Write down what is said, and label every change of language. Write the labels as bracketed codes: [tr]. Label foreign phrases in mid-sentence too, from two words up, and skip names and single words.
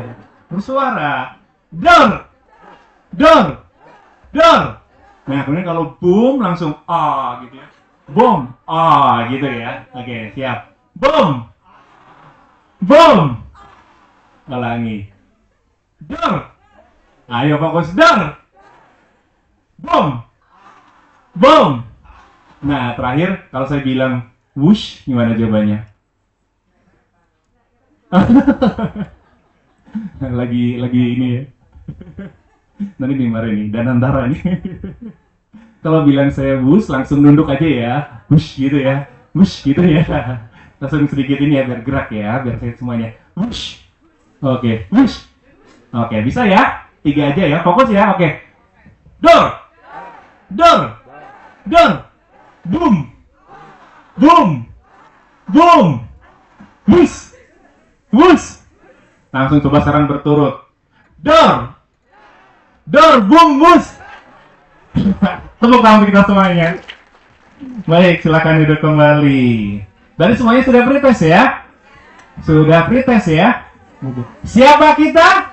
[id] Bersuara. Door. Door. Door. Nah, kemudian kalau boom langsung ah gitu ya. Boom. Ah gitu ya. Oke, siap. Boom. Boom. Ulangi. Door. Ayo fokus, door. Boom. Boom. Nah, terakhir kalau saya bilang whoosh, gimana jawabannya? lagi ini ya. Nanti dimarahin nih, dan antara nih. Kalau bilang saya whoosh, langsung nunduk aja ya. Whoosh gitu ya. Whoosh gitu ya. Langsung sedikit ini ya, biar gerak ya, biar saya semuanya. Whoosh. Oke, whoosh. Oke, bisa ya? 3 aja ya, fokus ya, oke. Door. Door. Door. Boom. boom, boom, wus, wus. Langsung coba sekarang berturut. Dor, boom, wus. Tepuk tangan untuk kita semuanya. Baik, silakan duduk kembali. Tadi semuanya sudah pretest ya? Sudah pretest ya? Siapa kita?